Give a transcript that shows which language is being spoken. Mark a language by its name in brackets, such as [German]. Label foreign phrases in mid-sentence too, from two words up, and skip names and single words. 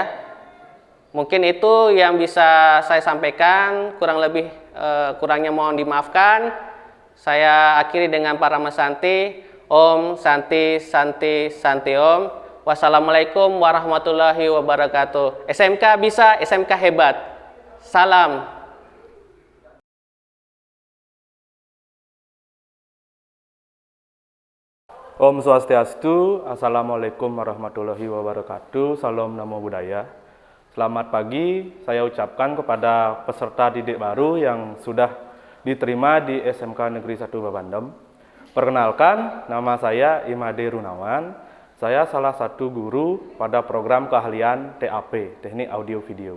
[Indonesian] Mungkin itu yang bisa saya sampaikan, kurangnya mohon dimaafkan. Saya akhiri dengan Parama Santi. [Sanskrit] ॐ शान्ति शान्ति शान्ति ॐ. [Arabic] والسلام عليكم ورحمة الله وبركاته. [Indonesian] SMK bisa, SMK hebat. Salam. [Sanskrit] ॐ स्वस्तिअस्तु. [Arabic] السلام عليكم ورحمة الله وبركاته. [Pali] Salam Namo Buddhaya. [Indonesian] Selamat pagi, saya ucapkan kepada peserta didik baru yang sudah diterima di SMK Negeri 1 Bebandem. Perkenalkan, nama saya Imade Runawan. Saya salah satu guru pada program keahlian TAP, Teknik Audio Video.